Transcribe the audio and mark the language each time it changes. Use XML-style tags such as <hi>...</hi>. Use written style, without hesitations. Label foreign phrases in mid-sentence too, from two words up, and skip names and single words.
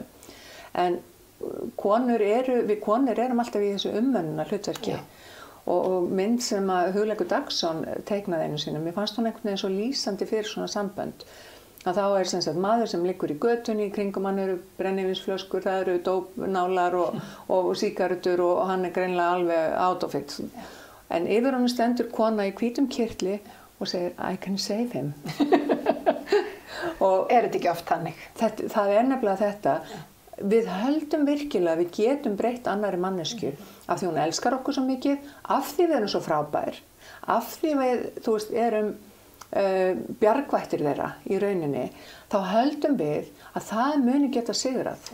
<is>En við konur erum alltaf í þessu umönnunar hlutverki og mynd sem að Hugleikur Dagsson teiknaði einu sinni, mér fannst hún einhvern veginn svo lýsandi fyrir svona sambönd að þá er sem sagt maður sem liggur í götunni, í kringum hann eru brennivínsflöskur, það eru dópnálar og sígarettur og hann er greinilega alveg</is> <en>out of it.</en> <is>En yfir honum stendur kona í hvítum kyrtli og segir</is> <en>I can save him.</en> <is>Og er þetta ekki oft þannig? Það er nefnilega þetta. Við höldum virkilega að við getum breytt annarri mannesku af því hún elskar okkur svo mikið, af því við erum svo frábær, af því við, þú veist, erum bjargvættir þeirra í rauninni, þá höldum við að það muni geta sigrað.</is>